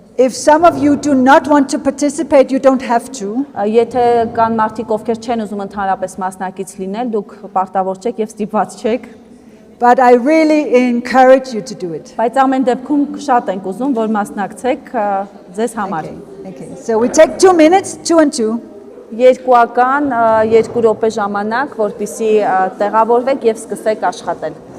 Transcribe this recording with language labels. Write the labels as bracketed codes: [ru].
[en] If some of you do not want to participate, you don't have to. [hy] Եթե կան մարդիկ, ովքեր չեն ուզում ընդհանրապես մասնակից լինել, դուք պարտավոր չեք եւ ստիպված չեք։ [en] But I really encourage you to do it. [hy] Բայց ամեն դեպքում շատ ենք ուզում, որ մասնակցեք ձեզ համար։ [en] Okay. So we take 2 minutes, 2 and 2. [hy] Երկուական 2 րոպե ժամանակ, որպեսզի տեղավորվեք եւ սկսեք աշխատել։